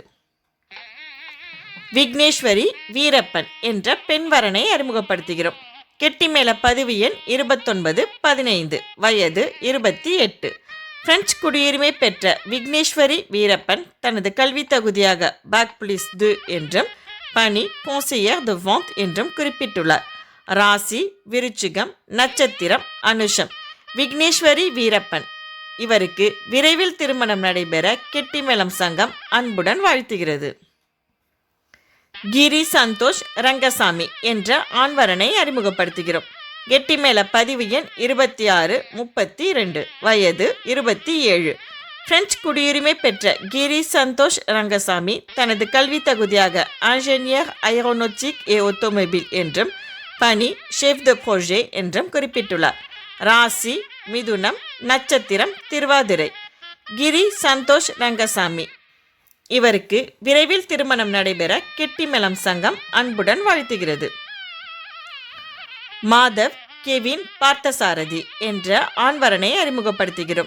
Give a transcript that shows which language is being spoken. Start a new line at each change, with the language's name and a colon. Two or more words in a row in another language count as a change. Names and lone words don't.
Tamil: விக்னேஸ்வரி வீரப்பன் என்ற பெண்வரனை அறிமுகப்படுத்துகிறோம். கெட்டிமேள பதிவு எண் 2915, வயது 28. பிரெஞ்சு குடியுரிமை பெற்ற விக்னேஸ்வரி வீரப்பன் தனது கல்வி தகுதியாக
French: bac plus 2
Tamil: என்றும் பணி
French: conseillère de vente
Tamil: என்றும் குறிப்பிட்டுள்ளார். ராசி விருச்சிகம், நட்சத்திரம் அனுஷம். விக்னேஸ்வரி வீரப்பன் இவருக்கு விரைவில் திருமணம் நடைபெற கெட்டிமேளம் சங்கம் அன்புடன் வாழ்த்துகிறது. கிரி சந்தோஷ் ரங்கசாமி என்ற ஆண்வரனை அறிமுகப்படுத்துகிறோம். கெட்டிமேள பதிவு எண் 2632, வயது 27. பிரெஞ்சு குடியுரிமை பெற்ற கிரி சந்தோஷ் ரங்கசாமி தனது கல்வி தகுதியாக
French: ingénieur aéronautique et automobile
Tamil: என்றும் பணி
French: chef de projet
Tamil: என்றும் குறிப்பிட்டுள்ளார். ராசி மிதுனம், நட்சத்திரம் திருவாதிரை. கிரி சந்தோஷ் ரங்கசாமி இவருக்கு விரைவில் திருமணம் நடைபெற கெட்டிமேளம் சங்கம் அன்புடன் வாழ்த்துகிறது. மாதவ் கெவின் பார்த்தசாரதி என்ற ஆண்வரனை அறிமுகப்படுத்துகிறோம்.